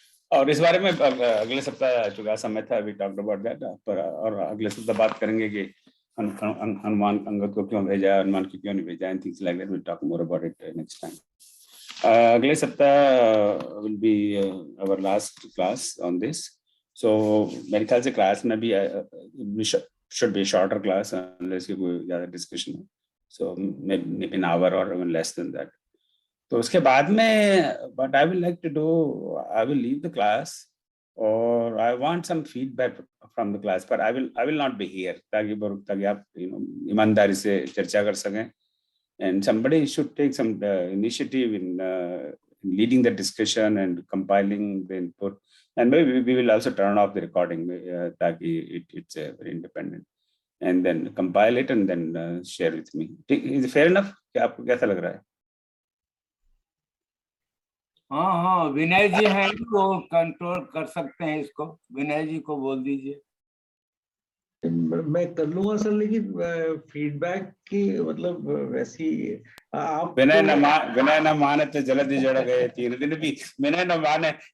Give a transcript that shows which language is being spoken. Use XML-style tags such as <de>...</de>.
<hi>और इस बारे में अगले सप्ताह चुका समय था, अभी</hi> <en>talked about that,</en> <hi>पर और अगले सप्ताह बात करेंगे कि हनुमान अंगद को क्यों भेजा, हनुमान को क्यों नहीं भेजा,</hi> <en>And things like that. Will talk more about it next time.</en> <hi>अगले सप्ताह</hi> <en>Will be our last class on this.</en> <hi>सो मेरे ख्याल से क्लास में भी</hi> <en>should be a shorter class unless you</en> <hi>कोई ज़्यादा डिस्कशन हो,</hi> <en>so maybe an hour or even less than that.</en> <hi>तो उसके बाद में</hi> <en>what I will like to do, I will leave the class or I want some feedback from the class, but I will not be here</en> <hi>ताकि आप ईमानदारी से चर्चा कर सकें,</hi> <en>and somebody should take some initiative in leading the discussion and compiling the input, and maybe we will also turn off the recording ताकि it's very independent, and then compile it and then share with me. Is it fair enough?</en> <hi>क्या आपको कैसा लग रहा है? हाँ हाँ, विनय जी हैं, वो कंट्रोल कर सकते हैं इसको। विनय जी को बोल दीजिए। मैं कर लूंगा सर, लेकिन फीडबैक की मतलब वैसी आप विनय न माने तो जल्दी जड़ गए 3 दिन भी विनय न माने।</hi>